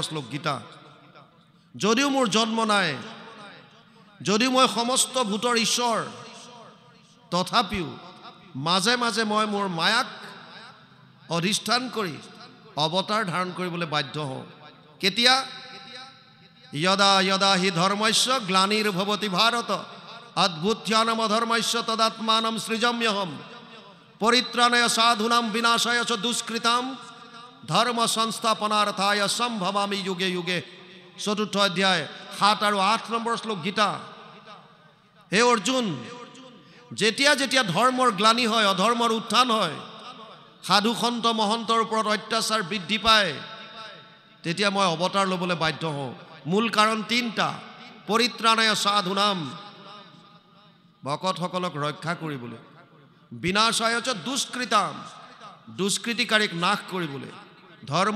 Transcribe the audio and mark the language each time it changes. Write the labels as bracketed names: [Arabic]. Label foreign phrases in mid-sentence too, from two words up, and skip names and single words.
[Assamese] শ্লোক গীতা যদিও মোৰ জন্ম নাই যদিও মই সমস্ত ভূতৰ ঈশ্বৰ তথাপিও মাজে মাজে মই মোৰ মায়াক অধিষ্ঠান কৰি অৱতাৰ ধাৰণ কৰিবলৈ বাধ্য হওঁ কেতিয়া [Sanskrit] यदा यदा हि धर्मस्य ग्लानिर्भवति भारत अद्भुत्यानम धर्मस्य तदात्मानं सृजम्यहम् परित्राणाय साधूनां विनाशाय च दुष्कृतां धर्म संस्थापनार्थाय संभवामि युगे युगे [Assamese] 4ৰ্থ অধ্যায় 7 আৰু 8 নম্বৰ শ্লোক গীতা হে অৰ্জুন যেতিয়া যেতিয়া ধৰ্মৰ গ্লানি হয় অধৰ্মৰ উত্থান হয় সাধু সন্ত মহন্তৰ ওপৰত অত্যাচাৰ বৃদ্ধি পায় তেতিয়া মই অৱতাৰ ল'বলৈ বাধ্য হওঁ মূল কাৰণ 3টা [Sanskrit] परित्राणाय साधुनाम् [Assamese] ভকতসকলক ৰক্ষা কৰিবলৈ [Sanskrit] विनाशाय च दुष्कृताम् [Assamese] দুষ্কৃতিকাৰীক নাশ কৰিবলৈ ধৰ্ম